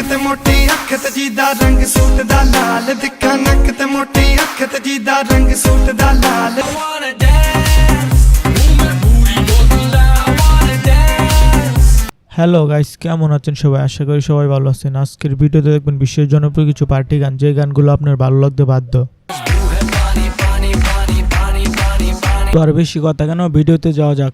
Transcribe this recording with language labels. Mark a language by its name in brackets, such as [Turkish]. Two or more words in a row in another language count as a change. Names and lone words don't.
[Punjabi] ਤੇ ਮੋਟੀ ਅੱਖ ਤੇ ਜੀਦਾ ਰੰਗ ਸੂਟ ਦਾ ਲਾਲ ਦਿੱਕਾ ਨੱਕ ਤੇ ਮੋਟੀ ਅੱਖ ਤੇ ਜੀਦਾ ਰੰਗ ਸੂਟ ਦਾ ਲਾਲ [English] Hello guys, [Bangla] কেমন আছেন সবাই? আশা করি সবাই ভালো আছেন। আজকের ভিডিওতে দেখবেন বিশ্বের জনপ্রিয় কিছু পার্টি গান, যে গানগুলো আপনার ভালো লাগতে বাধ্য। তো আর বেশি কথা কেন, ভিডিওতে যাওয়া যাক।